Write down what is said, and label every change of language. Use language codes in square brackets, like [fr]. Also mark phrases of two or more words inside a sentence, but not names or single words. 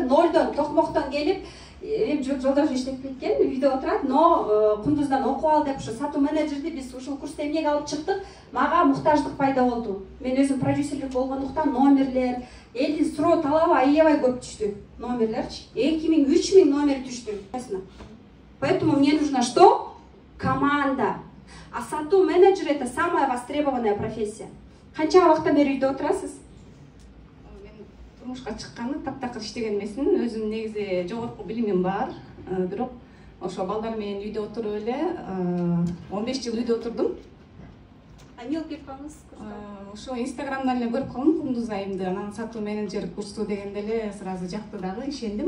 [ky] Нолдон, токмоктон келип, жолдош иштеп кеткен, үйдө отурат, но Кундуздан окуп ал деп ушу сатуу менеджерди биз ушул курста эмнеге алып чыктык? Мага муктаждык пайда болду. Мен өзүм продюсерлик болгондуктан номерлер, элдин суроо талабы аябай көп түштү. Номерлерчи 2000, 3000 номер түштү. [ru] Поэтому мне нужно что? Команда. А [ky] сатуу менеджер [ru] это самая востребованная профессия. [ky] Канча убакыттан бери үйдө отурасыз? Турмушка чыкканы таптакыр иштеген эмесмин. Өзүм негизи жогорку билимим бар. Бирок ошо балдар менен үйдө отуруп эле 15 жыл үйдө отурдум. Эмне болуп кетип калдыңыз? Ошо Инстаграмдан эле көрүп калдым Кундуз айымды. Анан сатуу менеджер курсу дегенде эле сразу жакты дагы, ишендим.